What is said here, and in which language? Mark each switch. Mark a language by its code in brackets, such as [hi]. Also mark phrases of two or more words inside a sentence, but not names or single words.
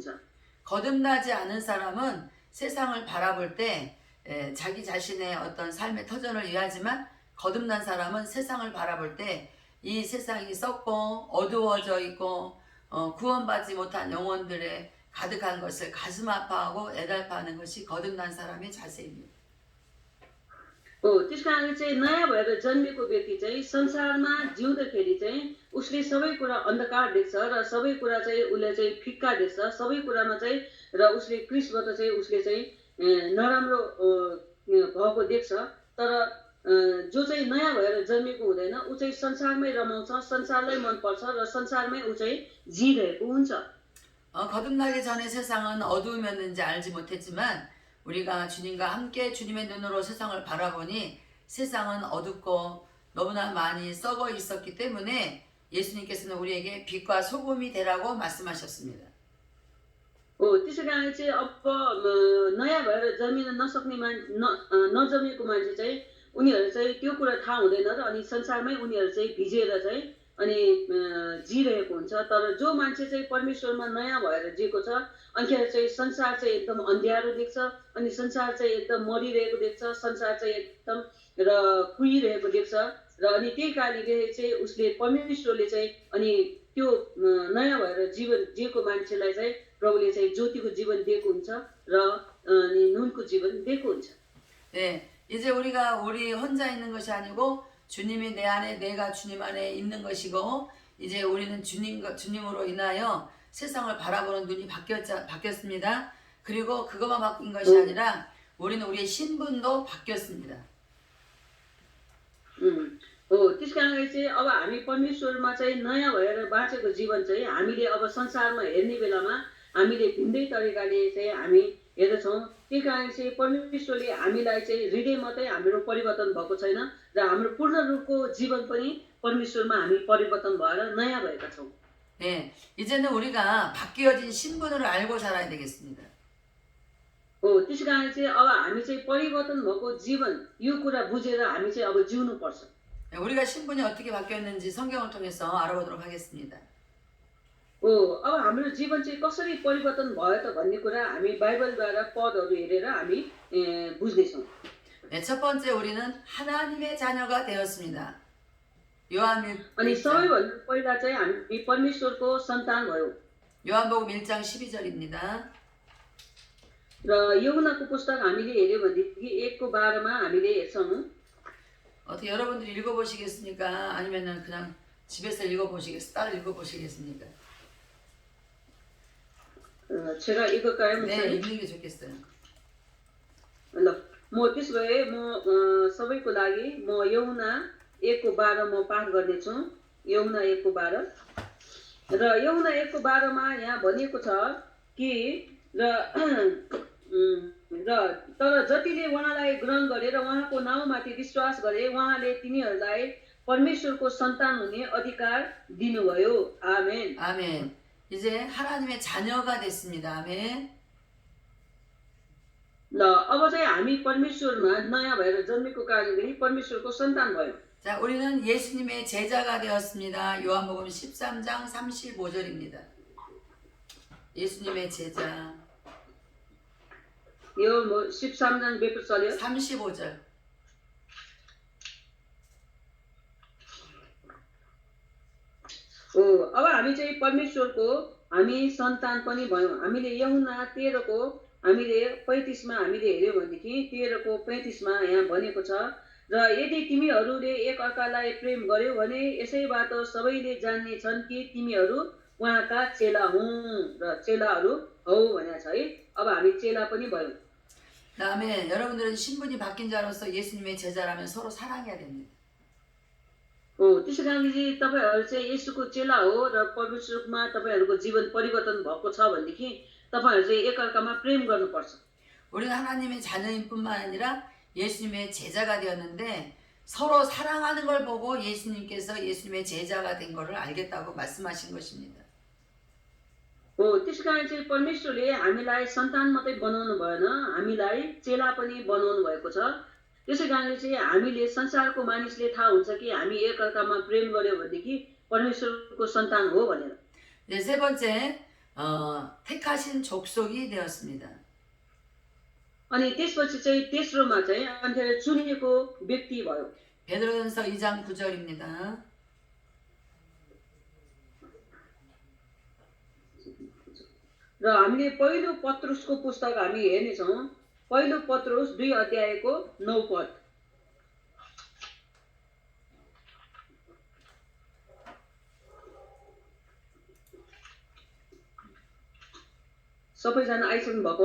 [ko] 거듭나지 않은 사람은 세상을 바라볼 때 자기 자신의 어떤 삶의 터전을 이해하지만 거듭난 사람은 세상을 바라볼 때 이 세상이 썩고 어두워져 있고 구원받지 못한 영혼들의 가득한 것을 가슴 아파하고 애달파하는 것이 거듭난 사람의 자세입니다. [ne] त्यस कारणले चाहिँ नयाँ भएर जन्मेको व्यक्ति चाहिँ संसारमा जिउँदाखेरि चाहिँ उसले सबै कुरा अन्धकार देख्छ र सबै कुरा चाहिँ उसले चाहिँ फिक्का देख्छ, सबै कुरामा चाहिँ र उसले क्रिस्टबाट चाहिँ उसले चाहिँ नराम्रो भएको देख्छ। तर जो चाहिँ नयाँ भएर जन्मेको हुँदैन ऊ चाहिँ संसारमै रमाउँछ, संसारलाई मनपर्छ र संसारमै ऊ चाहिँ जिइरहेको हुन्छ। [ko] 거듭나기 전에 세상은 어두우면는지 알지 못했지만 우리가 주님과 함께 주님의 눈으로 세상을 바라보니 세상은 어둡고 너무나 많이 썩어 있었기 때문에 예수님께서는 우리에게 빛과 소금이 되라고 말씀하셨습니다. [ne] त्यसै कारण चाहिँ अब नयाँ भएर जन्मिन नसक्ने नजन्मेको मान्छे चाहिँ उनीहरू चाहिँ त्यो कुरा थाहा हुँदैन र अनि संसारमै उनीहरू चाहिँ भिजेर चाहिँ अनि जिरहेको हुन्छ। तर जो मान्छे चाहिँ परमेश्वरमा नयाँ भएर जिएको छ अनिखेर चाहिँ संसार चाहिँ एकदम अँध्यारो देख्छ अनि संसार चाहिँ एकदम मरिरहेको देख्छ, संसार चाहिँ एकदम र कुहिरहेको देख्छ र अनि त्यही कारणले चाहिँ उसले परमेश्वरले चाहिँ अनि त्यो नयाँ भएर जीवन जिएको मान्छेलाई चाहिँ प्रभुले चाहिँ ज्योतिको जीवन दिएको हुन्छ र अनि नुनको जीवन दिएको हुन्छ। [ko] 네, 이제 우리가 우리 혼자 있는 것이 아니고 주님이 내 안에 내가 주님 안에 있는 것이고 이제 우리는 주님으로 인하여 세상을 바라보는 눈이 바뀌었습니다. 그리고 그것만 바뀐 것이 아니라 우리는 우리의 신분도 바뀌었습니다. [ne] त्यस कारणले चाहिँ अब हामी परमेश्वरमा चाहिँ नयाँ भएर बाँचेको जीवन चाहिँ हामीले अब संसारमा हेर्ने बेलामा हामीले भिन्दै तरिकाले चाहिँ हामी हेर्दछौँ। त्यही कारण चाहिँ परमेश्वरले हामीलाई चाहिँ हृदय मात्रै हाम्रो परिवर्तन भएको छैन र हाम्रो पूर्ण रूपको जीवन पनि परमेश्वरमा हामी परिवर्तन भएर नयाँ भएका छौँ। [ko] 네, 이제는 우리가 바뀌어진 신분을 알고 살아야 되겠습니다. [ne] त्यसै कारण चाहिँ अब हामी चाहिँ परिवर्तन भएको जीवन यो कुरा बुझेर हामी चाहिँ अब जिउनु पर्छ। [ko] 우리가 신분이 어떻게 바뀌었는지 성경을 통해서 알아보도록 하겠습니다. [ne] अब हाम्रो जीवन चाहिँ कसरी परिवर्तन भयो त भन्ने कुरा हामी बाइबलद्वारा पदहरू हेरेर हामी बुझ्नेछौँ। [ko] 네, 첫 번째 우리는 하나님의 자녀가 되었습니다. [ne] अनि सबैभन्दा पहिला चाहिँ हामी परमेश्वरको सन्तान भयो। [ko] 요한복음 1장 12절입니다. [ne] र यूहन्नाको पुस्तक हामीले हेर्यो भनेदेखि 1:12मा हामीले हेर्छौँ। [ko] 어떻게 여러분들이 읽어보시겠습니까? 아니면은 그냥 집에서 따로 읽어보시겠습니까? 제가 읽을까요? 네, 읽는 게 좋겠어요. [ne] ल म त्यसो भए म सबैको लागि म यूहन्ना 1:12 म पाठ गर्नेछु। यूहन्ना 1:12 र यूहन्ना 1:12मा यहाँ भनिएको छ कि तर जतिले उहाँलाई ग्रहण गरे र उहाँको नाउँमाथि विश्वास गरे उहाँले तिनीहरूलाई परमेश्वरको सन्तान हुने अधिकार दिनुभयो। आमेन। [ko] 아멘. 이제 하나님의 자녀가 됐습니다. 아멘. [ne] ल अब चाहिँ हामी परमेश्वरमा नयाँ भएर जन्मेको कारणले परमेश्वरको सन्तान भयो। [ko] 자, 우리는 예수님의 제자가 되었습니다. 요한복음 13장 35절입니다. 예수님의 제자. यो 13장 몇 번 써요? 35절. [ne] अब हामी चाहिँ परमेश्वरको हामी सन्तान पनि भयौँ। हामीले यूहन्ना 13को हामीले 35मा हामीले हेर्यो भनेदेखि 13को 35मा यहाँ भनेको छ र यदि तिमीहरूले एकअर्कालाई प्रेम गर्यौ भने यसैबाट सबैले जान्नेछन् कि तिमीहरू उहाँका चेला हुँ र चेलाहरू हौ भनेको छ है। अब हामी चेला पनि भयौँ। [ko] 그다음에 여러분들은 신분이 바뀐 자로서 예수님의 제자라면 서로 사랑해야 됩니다. [ne] हो त्यसै कारणले चाहिँ तपाईँहरू चाहिँ यसुको चेला हो र परमेश्वरमा तपाईँहरूको जीवन परिवर्तन भएको छ भनेदेखि तपाईँहरू चाहिँ एकअर्कामा प्रेम गर्नुपर्छ। [ko] 우리는 하나님의 자녀인 뿐만 아니라 예수님의 제자가 되었는데 서로 사랑하는 걸 보고 예수님께서 예수님의 제자가 된 것을 알겠다고 말씀하신 것입니다. [ne] हो त्यसै कारण चाहिँ परमेश्वरले हामीलाई सन्तान मात्रै बनाउनु भएन, हामीलाई चेला पनि बनाउनु भएको छ। त्यसै कारणले चाहिँ हामीले संसारको मानिसले थाहा हुन्छ कि हामी एकअर्कामा प्रेम गर्यो भनेदेखि परमेश्वरको सन्तान हो भनेर। [ko] 이제 세 번째 택하신 족속이 되었습니다. [ne] अनि त्यसपछि चाहिँ तेस्रोमा चाहिँ अन्त चुनिएको व्यक्ति भयो। [ko] 베드로전서 2장 9절입니다. [ne] र हामीले पहिलो पत्रुसको पुस्तक हामी हेर्नेछौँ। पहिलो पत्रुस 2 अध्यायको 9 पद। सबैजना आइसक्नु भएको?